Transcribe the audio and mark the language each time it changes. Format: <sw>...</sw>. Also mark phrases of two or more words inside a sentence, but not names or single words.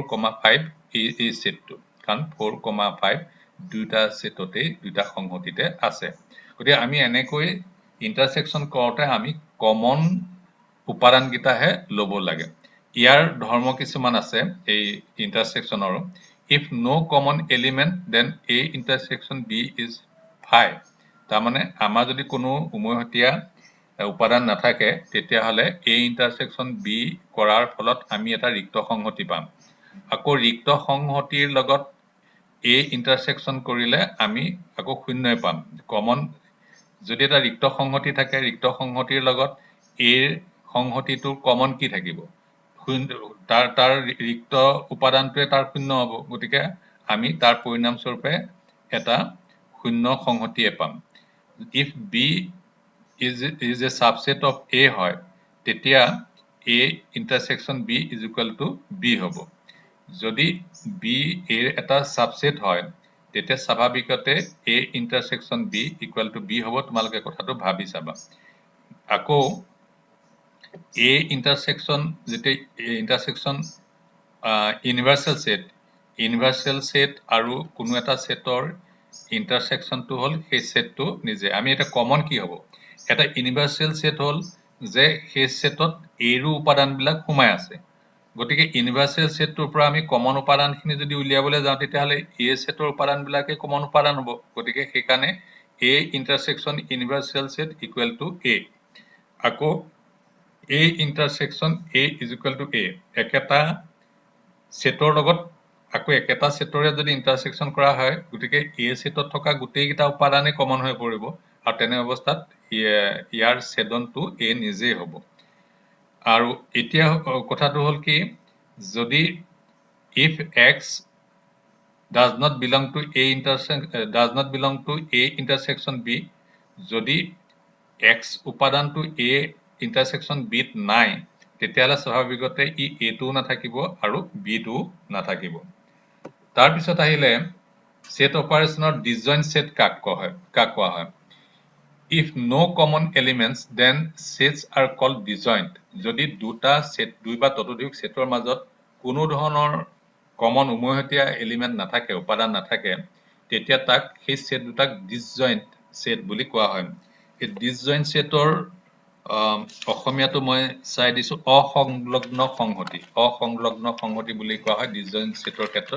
<as>5 এই সেটটো কাৰণ 4, 5 দুইটা সেটতে দুইটা সংহতিতে আছে গতিকে আমি এনেকৈ ইন্টাৰসেকশন কৰোতে আমি কমন উপাদান কেইটাহে ল'ব লাগে ইয়াৰ ধৰ্ম কিছুমান আছে এই ইন্টাৰসেকশনৰ</as> <en>if no common element then A intersection B is 5</en> <as>তাৰমানে আমাৰ যদি কোনো উমৈহতীয়া উপাদান নাথাকে তেতিয়াহ'লে</as> <en>A intersection B</en> <as>কৰাৰ ফলত আমি এটা ৰিক্ত সংহতি পাম আকৌ ৰিক্ত সংহতিৰ লগত</as> <en>A intersection</en> <as>কৰিলে আমি আকৌ শূন্যই পাম কমন যদি এটা ৰিক্ত সংহতি থাকে ৰিক্ত সংহতিৰ লগত A সংহতিটোৰ কমন কি থাকিব তাৰ ৰিক্ত উপাদানটোৱে তাৰ শূন্য হ'ব গতিকে আমি তাৰ পৰিণাম স্বৰূপে এটা শূন্য সংহতিয়ে পাম</as> <en>if B is a subset of A</en> <as>হয় তেতিয়া</as> <en>A intersection B is equal to B</en> <as>হ'ব যদি B A এটা সাবসেট হয় তেতিয়া স্বাভাৱিকতে</as> <en>A intersection B equal to B</en> <as>হ'ব তোমালোকে কথাটো ভাবি চাবা আকৌ</as> <en>A intersection</en> <as>যেতে intersection</as> <en>universal set</en> <as>আৰু কোনো এটা সেটৰ ইন্টাৰসেকশনটো হল সেই সেটটো নিজে আমি এটা কমন কি হ'ব এটা</as> <en>universal set</en> <as>হল যে সেই সেটত A ৰ উপাদানবিলাক সোমাই আছে গতিকে ইউনিভাৰ্সেল সেটটোৰ পৰা আমি কমন উপাদানখিনি যদি উলিয়াবলৈ যাওঁ তেতিয়াহলে A সেটৰ উপাদানবিলাকে কমন উপাদান হ'ব গতিকে সেইকাৰণে</as> <en>A intersection universal set equal to A</en> <as>আকৌ</as> <en>A intersection A is equal to A</en> <as>একেটা সেটৰ লগত আকৌ একেটা সেটৰে যদি ইন্টাৰসেকশন কৰা হয় গতিকে A সেটত থকা গোটেইকেইটা উপাদানে কমন হৈ পৰিব আৰু তেনে অৱস্থাত ইয়াৰ ছেদনটো A নিজেই হ'ব আৰু এতিয়া কথাটো হ'ল কি যদি</as> <en>if x does not belong to A intersection B</en> <as>যদি x উপাদানটো</as> <en>A intersection B</en> <as>ত নাই তেতিয়াহলে স্বাভাৱিকতে ই A টো নাথাকিব আৰু B টো নাথাকিব তাৰ পিছত আহিলে সেট অপাৰেশনৰ</as> <en>disjoint set</en> <as>কাক কোৱা হয়</as> <en>if no common elements then sets are called disjoint</en> <as>যদি দুই বা ততোধিক সেটৰ মাজত কোনো ধৰণৰ কমন উমৈহতীয়া এলিমেন্ট নাথাকে উপাদান নাথাকে তেতিয়া তাক সেই সেট দুটাক</as> <en>disjoint set</en> <as>বুলি কোৱা হয় এই ডিসজয়েন্ট সেটৰ অসমীয়াটো মই চাই দিছো অসংলগ্ন সংহতি বুলি কোৱা হয় ডিসজয়েন্ট সেটৰ ক্ষেত্ৰত</as>